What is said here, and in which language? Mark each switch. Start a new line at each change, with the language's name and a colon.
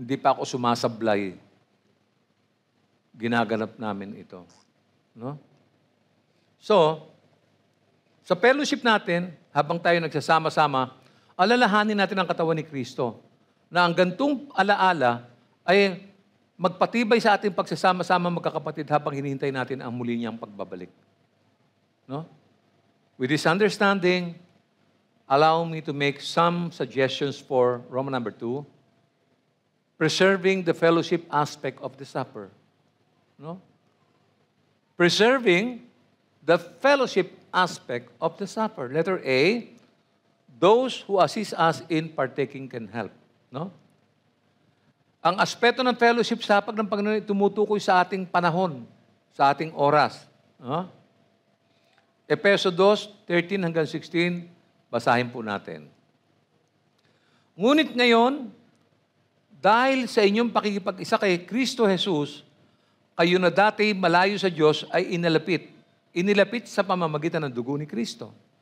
Filipino: Hindi pa ako sumasablay. Ginaganap namin ito. No? So, Sa fellowship natin, habang tayo nagsasama-sama, alalahanin natin ang katawan ni Kristo na ang gantong alaala ay magpatibay sa ating pagsasama-sama magkakapatid habang hinihintay natin ang muli niyang pagbabalik. No?
English: With this understanding, allow me to make some suggestions for Roman number 2, preserving the fellowship aspect of the supper. No? Preserving the fellowship aspect of the supper. Letter A, those who assist us in partaking can help. No?
Filipino: Ang aspeto ng fellowship sa hapag ng Panginoon ay tumutukoy sa ating panahon, sa ating oras. No? Efeso 2:13 hanggang 16, basahin po natin. Ngunit ngayon, dahil sa inyong pakikipag-isa kay Kristo Jesus, kayo na dati malayo sa Diyos ay inilapit sa pamamagitan ng dugo ni Kristo.